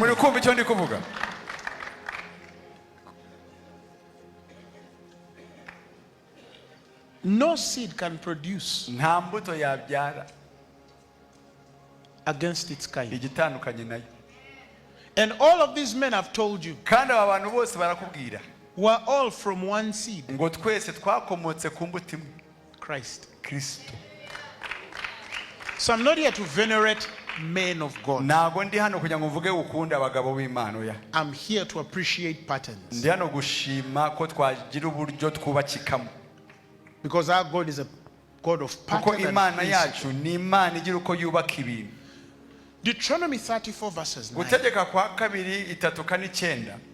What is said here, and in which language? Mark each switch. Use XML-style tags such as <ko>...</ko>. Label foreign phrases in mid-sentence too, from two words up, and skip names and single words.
<rw>Muri kumva icyo ndi kuvuga?</rw> <en>No seed can produce</en> <rw>Nta mbuto yabyara</rw> <en>against its kind.</en> <rw>igitandukanye nayo.</rw> <en>And all of these men have told you</en> <rw>kandi aba bantu bose barakubwira</rw> <en>were all from one seed,</en> <rw>ngo twese twakomotse ku mbuto imwe,</rw> <en>Christ.</en> <rw>Kristo.</rw> <en>So I'm not here to venerate men of God.</en> <rw>Ntabwo ndi hano kugira ngo mvuge ukunda abagabo b'Imana ya.</rw> <en>I'm here to appreciate patterns.</en> <rw>Ndi hano gushima ko twagira uburyo twubakikamo.</rw> <en>Because our God is a God of patterns.</en> <rw>Kuko Imana yacu ni Imana igira uko yubaka ibintu.</rw> <en>Deuteronomy 34 verses 9.</en> <rw>Gutegeka kwa 2:3-9</rw>